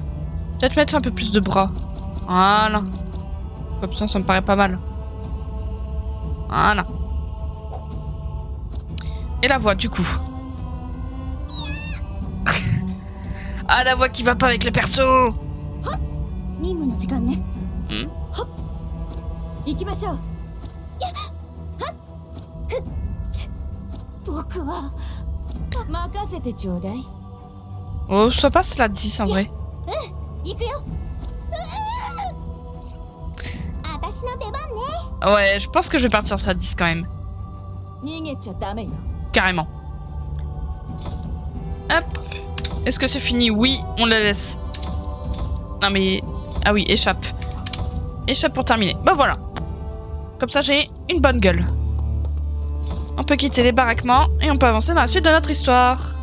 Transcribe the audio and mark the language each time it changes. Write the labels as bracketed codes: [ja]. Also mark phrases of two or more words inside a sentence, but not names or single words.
[fr] Peut-être mettre un peu plus de bras. Voilà. Comme ça me paraît pas mal. Voilà. Et la voix, du coup. Ah, la voix qui va pas avec les persos. Hmm. [ja] 僕は任せてちょうだい。 [fr] Oh, ça passe la 10 en vrai. [ja] 行くよ。私の出番ね。 [fr] Ouais, je pense que je vais partir sur la 10 quand même. [ja] 逃げちゃダメよ。 [fr] Carrément. Hop. Est-ce que c'est fini? Oui, on la laisse. Non mais... Ah oui, échappe. Échappe pour terminer. Bah voilà. Comme ça, j'ai une bonne gueule. On peut quitter les baraquements et on peut avancer dans la suite de notre histoire.